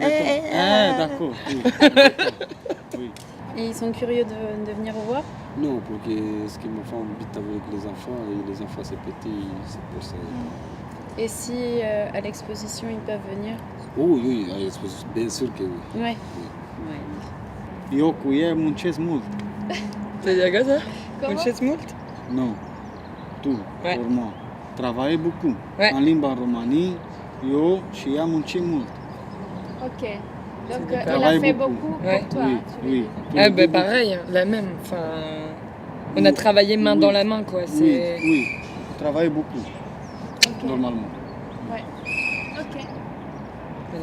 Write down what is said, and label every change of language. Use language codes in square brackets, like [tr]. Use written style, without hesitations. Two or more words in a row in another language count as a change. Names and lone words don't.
[fr] Ah, d'accord. Oui. Oui. Et ils sont curieux de venir vous voir? Non, parce que ce que ma femme habite avec les enfants, et les enfants c'est petit, c'est pour ça. Et si à l'exposition ils peuvent venir? Oui, à l'exposition, bien sûr que oui. Ouais. [ro] Eu cuie muncesc mult. [fr] C'est-à-dire quoi ça? Comment? [ro] Muncesc mult? [fr] Non, tout, Ouais. pour moi. Travailler beaucoup. Ouais. [ro] En limba romanie, eu și ea muncim mult. [fr] Ok. Donc C'est il a travaille fait beaucoup. beaucoup Ouais. pour toi. Oui, tu veux oui. dire. Tout, Ah, bah tout, pareil, hein, la même. Enfin, on a travaillé main dans la main, quoi. Oui, C'est... oui. Travaille beaucoup, Ok. normalement. Ouais. Ok. Voilà.